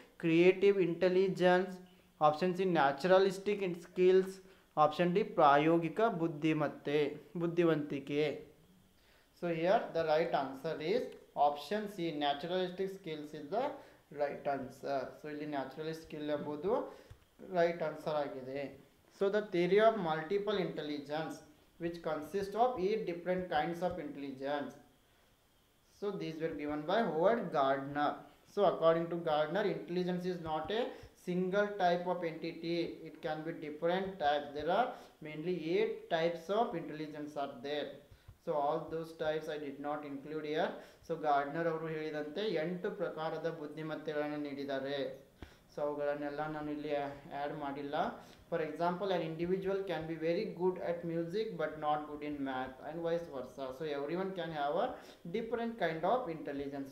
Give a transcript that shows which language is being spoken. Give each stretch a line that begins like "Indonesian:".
English: Creative intelligence, option C naturalistic skills, option D ಪ್ರಾಯೋಗಿಕ ಬುದ್ಧಿವಂತಿಕೆ. So here the right answer is option C naturalistic skills is the right answer.
Kannada: So ಇಲ್ಲಿ naturalist skill ಎಂಬುದು right answer ಆಗಿದೆ.
English: So the theory of multiple intelligence which consist of 8 different kinds of intelligence. So these were given by Howard Gardner. So according to Gardner, intelligence is not a single type of entity. It can be different types. There are mainly 8 types of intelligence are there. So all those types I did not include here.
Kannada: So Gardner ಅವರು ಹೇಳಿದಂತೆ 8 ಪ್ರಕಾರದ ಬುದ್ಧಿಮತ್ತೆಗಳನ್ನು ನೀಡಿದ್ದಾರೆ. So ಅವುಗಳನ್ನೆಲ್ಲ ನಾನು ಇಲ್ಲಿ add ಮಾಡಿಲ್ಲ.
English: For example, an individual can be very good at music but not good in math and vice versa. So everyone can have a different kind of intelligence.